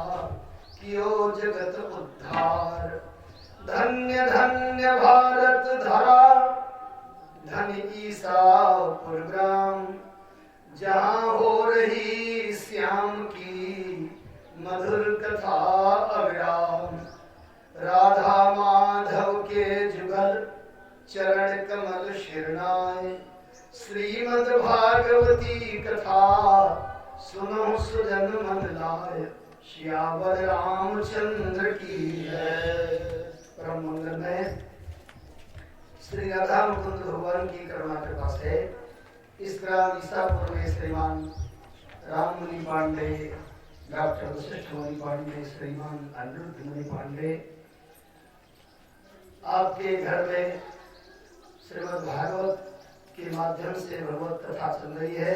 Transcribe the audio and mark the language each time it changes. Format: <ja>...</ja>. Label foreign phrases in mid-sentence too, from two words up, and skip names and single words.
<hi>कियो जगत उद्धार धन्य धन्य भारत धरा धन ईसापुर ग्राम जहाँ हो रही श्याम की मधुर कथा अविराम राधा माधव के जुगल चरण कमल शिरनाए श्रीमद् भागवती कथा सुनो सुजन मन लाय श्यावर रामचंद्र की है। परम मंगल में श्री राधा मुकुंद भगवान की करुणा कृपा से इस ग्राम ईसापुर में श्रीमान राम मुनि पांडे डॉक्टर वशिष्ठ मुनि पांडे श्रीमान अनिरुद्ध मुनि पांडे आपके घर में श्रीमद् भागवत के माध्यम से भगवत कथा चल रही है।</hi>